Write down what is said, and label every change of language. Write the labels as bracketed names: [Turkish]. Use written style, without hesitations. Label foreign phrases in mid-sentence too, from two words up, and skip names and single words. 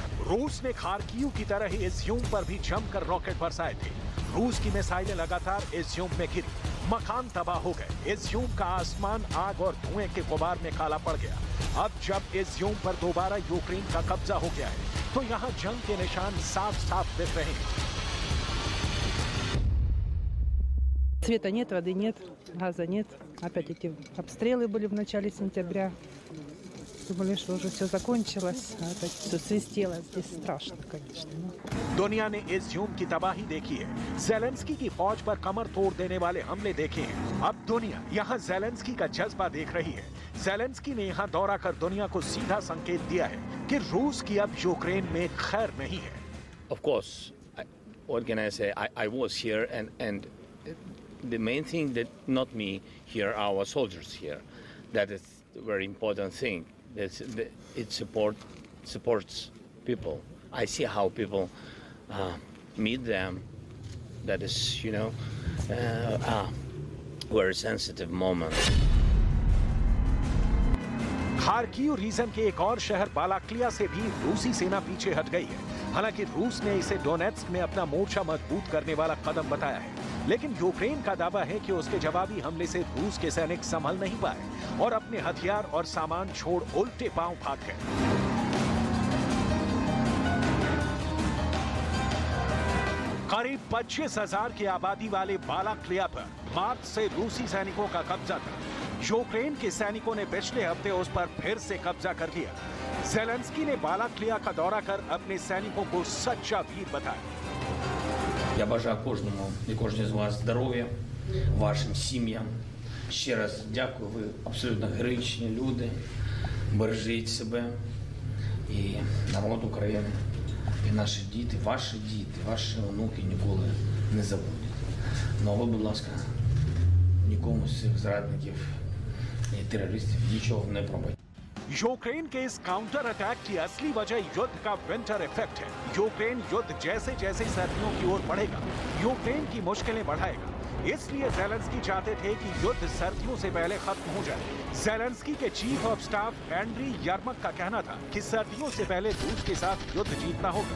[Hindi] रूस ने खार्किव की तरह ही इज्यूम पर भी जमकर रॉकेट बरसाए थे। रूस की मिसाइलें लगातार इज्यूम में गिरी, मकान तबाह हो गए। इज्यूम का आसमान आग और धुएं के गुबार में काला पड़ गया। अब जब इज्यूम पर दोबारा यूक्रेन का कब्जा हो गया है तो यहाँ जंग के निशान साफ साफ दिख रहे हैं। [Russian] Света нет, воды нет, газа нет. Опять эти обстрелы были в начале сентября. Думали, что уже все закончилось. А опять все свистело. Здесь страшно, конечно. [Hindi] दुनिया ने इज्यूम की तबाही देखी है। ज़ेलेंस्की की फौज पर कमर तोड़ देने वाले हमले देखे हैं। अब दुनिया यहाँ ज़ेलेंस्की का जज्बा देख रही है। ज़ेलेंस्की ने यहाँ दौरा कर दुनिया को सीधा संकेत दिया है कि रूस की अब यूक्रेन में खैर नहीं है। [English] Of course, what can I say? I was here and the main thing that not me here, our soldiers here, that is a very important thing. It supports people. I see how people meet them. That is, you know, very sensitive moment. [Hindi] खार्किव रीजन के एक और शहर बालाक्लिया से भी रूसी सेना पीछे हट गई है। हालांकि रूस ने इसे डोनेट्स्क में अपना मोर्चा मजबूत करने वाला कदम बताया है, लेकिन यूक्रेन का दावा है कि उसके जवाबी हमले से रूस के सैनिक संभल नहीं पाए और अपने हथियार और सामान छोड़ उल्टे पांव भाग गए। करीब 25,000 की आबादी वाले बालाक्लिया पर मार्च से रूसी सैनिकों का कब्जा था। यूक्रेन के सैनिकों ने पिछले हफ्ते उस पर फिर से कब्जा कर लिया। ज़ेलेंस्की ने बालाक्लिया का दौरा कर अपने सैनिकों को सच्चा वीर बताया। [Ukrainian] Я бажаю кожному і кожній з вас здоров'я, вашим сім'ям. Ще раз дякую, ви абсолютно героїчні люди. Бережіть себе і народ України, і наші діти, ваші онуки ніколи не забудуть. Ну, ви, будь ласка, нікому з цих зрадників і терористів нічого не пробачте. [Hindi] यूक्रेन के इस [English] counter attack [Hindi] की असली वजह युद्ध का [English] winter effect [Hindi] है। यूक्रेन युद्ध जैसे जैसे सर्दियों की ओर बढ़ेगा, यूक्रेन की मुश्किलें बढ़ाएगा। इसलिए ज़ेलेंस्की चाहते थे कि युद्ध सर्दियों से पहले खत्म हो जाए। ज़ेलेंस्की के [English] chief of staff [Hindi] एंड्री यर्मक का कहना था कि सर्दियों से पहले रूस के साथ युद्ध जीतना होगा।